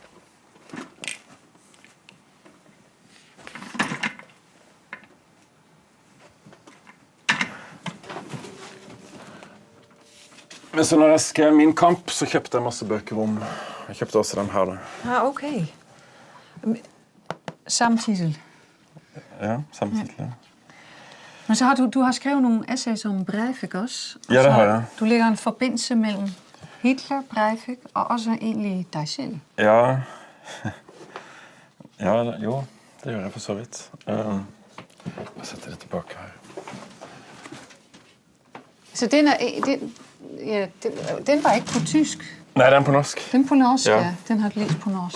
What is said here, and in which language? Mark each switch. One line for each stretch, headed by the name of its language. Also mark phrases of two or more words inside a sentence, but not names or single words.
Norwegian: Men så når jeg skrev Min kamp, så kjøpte jeg masse bøker om. Jeg kjøpte også den her da.
Danish: Ja, okay. Samme titel. Ja, samme titel, ja. Men så har du har skrevet nogle essays om Breivik også.
Norwegian: Ja, det har jeg.
Danish: Du lægger en forbindelse mellem Hitler, Breivik og også egentlig dig selv. Ja.
Norwegian: Jo, det gjør jeg for så vidt. Jeg setter det tilbake her.
Danish: Så den var ikke på tysk?
Norwegian: Nei, den er på norsk.
Danish: Den på norsk, ja. Den har du læst på norsk.